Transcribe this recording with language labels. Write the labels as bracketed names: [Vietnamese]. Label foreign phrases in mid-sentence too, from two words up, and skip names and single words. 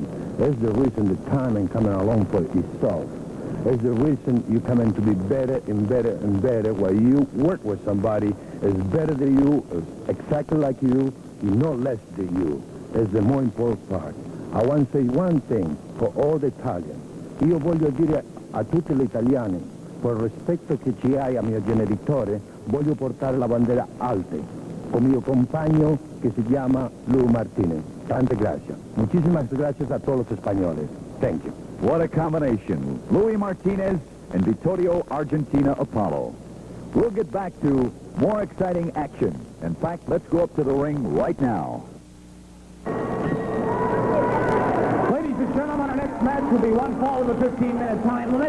[English] That's the reason the timing coming along for itself. It's the reason you come in to be better and better and better. While you work with somebody is better than you, is exactly like you no less than you. It's the more important part. I want to say one thing for all the Italians. [Italian] Io voglio dire a tutti gli italiani, per il rispetto che ci hai a mio genitore, voglio portare la bandiera alte con mio compagno che si chiama Luis Martinez. [Spanish] Tante gracias. Muchísimas gracias a todos los españoles. [English] Thank you. What a combination. Luis Martinez and Vittorio Argentina Apollo. We'll get back to more exciting action. In fact, let's go up to the ring right now. Ladies and gentlemen, our next match will be one fall of the 15-minute time limit.